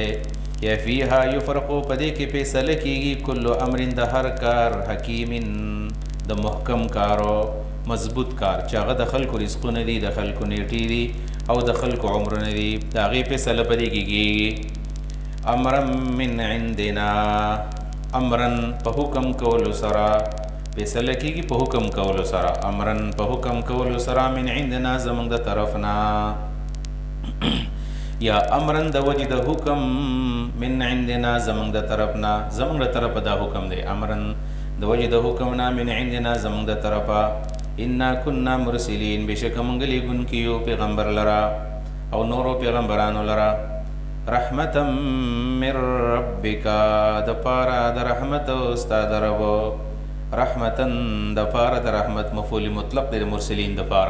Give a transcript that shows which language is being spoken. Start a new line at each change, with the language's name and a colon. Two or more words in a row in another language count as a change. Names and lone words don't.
Pashto: یا
Arabic: فیها یفرقو
Pashto: پدې کې فیصله کیږي
Arabic: کل امر
Pashto: د هر کار، حکیم د محکم کارو مضبوط کار، چاغه د خلکو رزقونه دي، د خلکو نیټې دي او د خلکو عمرونه دي، د هغې فیصله پدې کیږي.
Arabic: امرا من عندنا،
Pashto: امرا په حکم کولو سره فیصله کیږي، په حکم کولو سره. امرا په حکم کولو سره،
Arabic: من عندنا
Pashto: زمونږ د طرفنا، یا امرن د وجه د حکم،
Arabic: من عندنا
Pashto: زمونږ د طرفنا، زمونږ د طرفه دا حکم دی. امرن د وجه د حکمنا،
Arabic: من عندنا
Pashto: زمونږ د طرفه.
Arabic: انا کنا مرسلین
Pashto: بشک مونږ لیږونکي یو پیغمبر لرا او نورو پیغمبرانو لرا.
Arabic: رحمتا من ربک،
Pashto: د پاره د رحمت ستا د رب. رحمتا د پاره د رحمت، مفعول مطلق د مرسلین د پاره.